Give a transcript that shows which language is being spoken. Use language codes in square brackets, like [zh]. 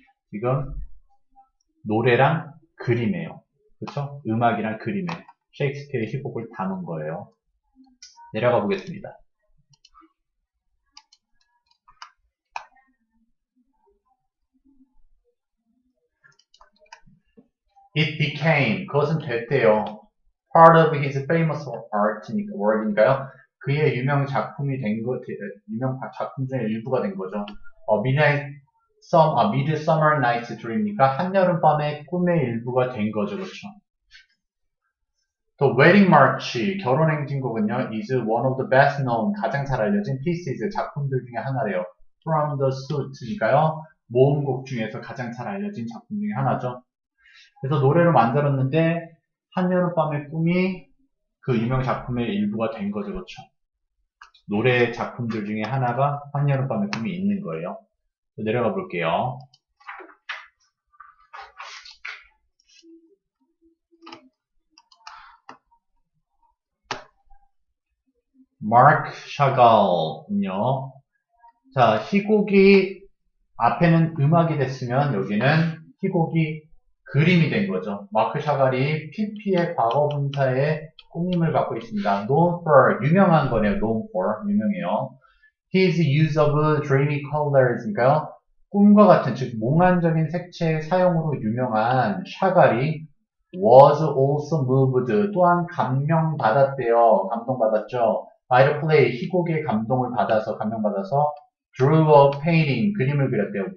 [ko] 지금 노래랑 그림이에요. 그렇죠? 음악이랑 그림이에요. 셰익스피어의 희곡을 담은 거예요. 내려가 보겠습니다. [en] It became, [ko] 그것은 됐대요. [en] Part of his famous work니까요. [ko] 그의 유명 작품이 된 거, 유명 작품 중에 일부가 된 거죠. Midsummer Night's Dream니까 한여름밤의 꿈의 일부가 된 거죠. 그렇죠? 또 Wedding March, 결혼행진곡은요, [en] is one of the best known, [ko] 가장 잘 알려진 pieces, 작품들 중에 하나래요. [en] From the suit [ko] 니까요, 모음곡 중에서 가장 잘 알려진 작품 중에 하나죠. 그래서 노래를 만들었는데, 한여름밤의 꿈이 그 유명 작품의 일부가 된 거죠, 그렇죠? 노래 작품들 중에 하나가 한여름밤의 꿈이 있는 거예요. 내려가 볼게요. 마크 샤갈은요. 자, 희곡이 앞에는 음악이 됐으면 여기는 희곡이 그림이 된 거죠. 마크 샤갈이 PP의 과거분사에 꾸밈을 갖고 있습니다. [en] known for, [ko] 유명한 거네요. [en] known for, [ko] 유명해요. [en] His use of dreamy colors니까요. [ko] 꿈과 같은, 즉 몽환적인 색채의 사용으로 유명한 샤갈이 [en] was also moved, [ko] 또한 감명받았대요. 감동받았죠. [en] by the play, [ko] 희곡의 감동을 받아서, 감명받아서 [en] drew a painting, [ko] 그림을 그렸대요.